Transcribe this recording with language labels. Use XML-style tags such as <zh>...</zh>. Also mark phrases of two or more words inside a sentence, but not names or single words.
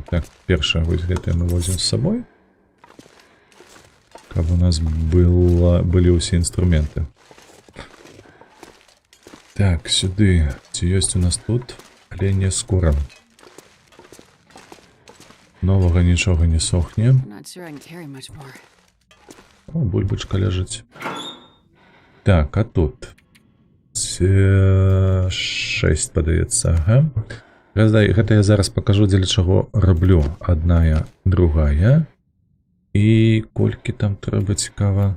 <be>Так, першае, вось гэтае мы возім з сабой. Каб у нас былі ўсе інструменты. Так, сюды. Ці ёсць у нас тут аленья скура. Новага нічога не сохне.</be> <en>Not sure I can carry much more.</en> <be>О, бульбачка ляжыць. Так, а тут... 6, падаецца, ага. Гэта я зараз пакажу, дзеля чаго раблю. Адная, другая. І колькі там трэба цікава?</be>